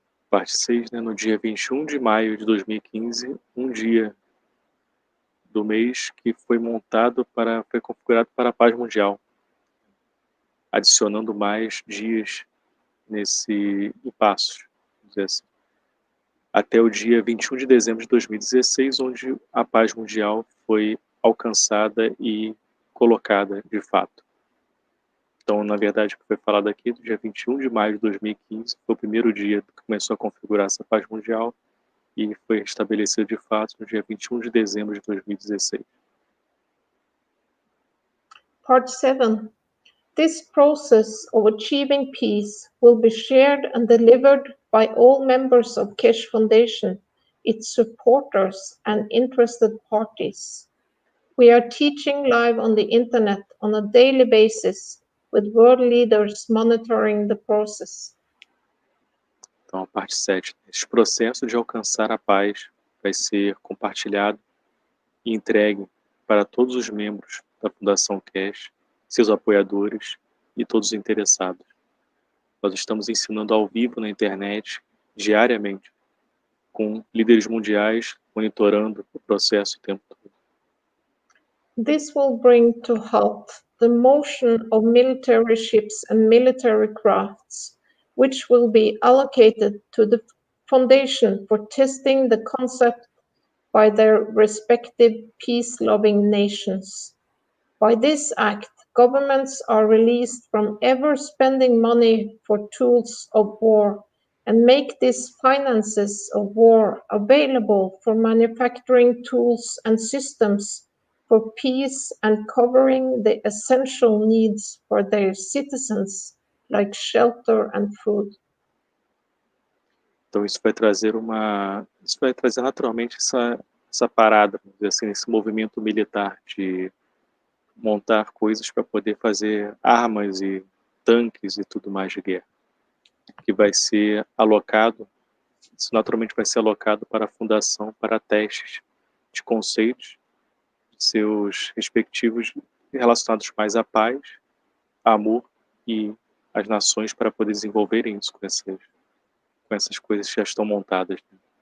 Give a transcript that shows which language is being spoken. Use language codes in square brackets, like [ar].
[pt] Parte 6, né, no dia 21 de maio de 2015, um dia do mês que foi configurado para a paz mundial, adicionando mais dias em passos, vamos dizer assim, até o dia 21 de dezembro de 2016, onde a paz mundial foi alcançada e colocada de fato. Então, na verdade, o que foi falado aqui, do dia 21 de maio de 2015, foi o primeiro dia que começou a configurar essa paz mundial e foi estabelecido de fato no dia 21 de dezembro de 2016. [en] Part 7. This process of achieving peace will be shared and delivered by all members of Kesh Foundation, its supporters and interested parties. We are teaching live on the internet on a daily basis, with world leaders monitoring the process. [pt] Então, a parte 7. Esse processo de alcançar a paz vai ser compartilhado e entregue para todos os membros da Fundação Kesh, seus apoiadores e todos os interessados. Nós estamos ensinando ao vivo na internet, diariamente, com líderes mundiais monitorando o processo o tempo todo. [en] This will bring to halt the motion of military ships and military crafts, which will be allocated to the Foundation for testing the concept by their respective peace-loving nations. By this act, governments are released from ever spending money for tools of war and make these finances of war available for manufacturing tools and systems for peace and covering the essential needs for their citizens, like shelter and food. [pt] Então isso vai trazer naturalmente essa parada, vamos dizer assim, esse movimento militar de montar coisas para poder fazer armas e tanques e tudo mais de guerra, que vai ser alocado, isso naturalmente vai ser alocado para a fundação para testes de conceitos, de seus respectivos relacionados mais à paz, amor e às nações para poder desenvolverem isso com essas coisas que já estão montadas, né?